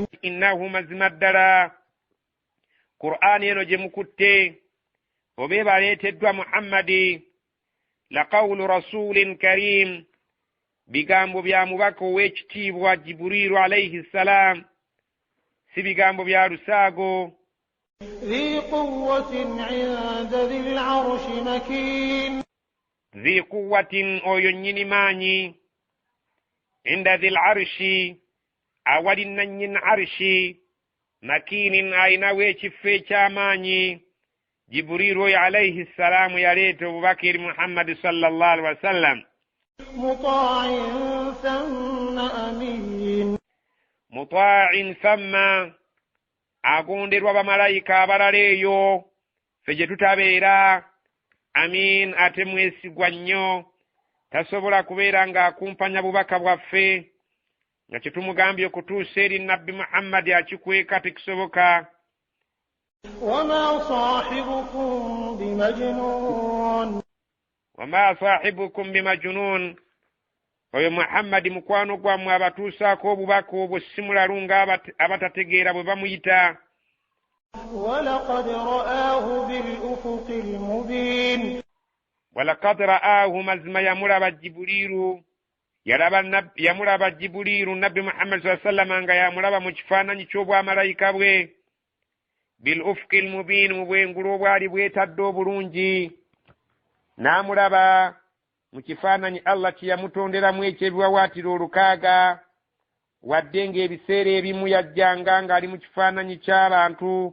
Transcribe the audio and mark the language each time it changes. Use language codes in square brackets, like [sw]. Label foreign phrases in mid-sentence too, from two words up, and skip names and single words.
[lg] innahu mazima ddala Qur'ani eno gye mukutte oba ebaleeteddwa Muhammadi, [ar] لقول رسول كريم, [lg] bigambo bya mubaka ow'ekitiibwa Jibrilu [ar] عليه السلام, [lg] si bigambo bya lusaago. [ar] ذي قوة عند ذي العرش مكين, ذي قوة [lg] oyo nnyini maanyi, [ar] عند ذي العرش [lg] awali nannyini arshi, makinin ayinawo ekifo eky'amaanyi. Jibrilu oyo [ar] عليه السلام [lg] yaleeta obubaka eri Muhammadi [ar] صلى الله عليه وسلم. مطاع ثم أمين, مطاع ثم, [lg] agonderwa bamalayika abalala eyo ffe gye tutabeera. Amin, ate mwesigwa nnyo, tasobola kubeera ng'akumpanya bubaka bwaffe nga kye tumugambye okutuusa eri nabbi Muhammadi akikweka tekisoboka. [ar] وما صاحبكم بمجنون, وما صاحبكم بمجنون, [lg] oyo Muhammadi mukwano gwammwe abatuusaako obubaka obwo simulalu nga abatategeera bwe bamuyita. [ar] ولقد رآه بالأفق المبين, ولقد رآه, [lg] mazima yamulaba Jibuliru, yamulaba Jibuliru nabbi Muhammad [ar] صلى الله عليه وسلم [lg] nga yamulaba mu kifaananyi ky'obwamalayika bwe, [ar] بالأفق المبين, [lg] mu bwengulu obwali bwetadde obulungi. n'amulaba mu kifaananyi Allah kye yamutonderamu ekyebiwawaatiro 600, wadde ng'ebiseera ebimu yajjanga ng'ali mu kifaananyi ky'abantu.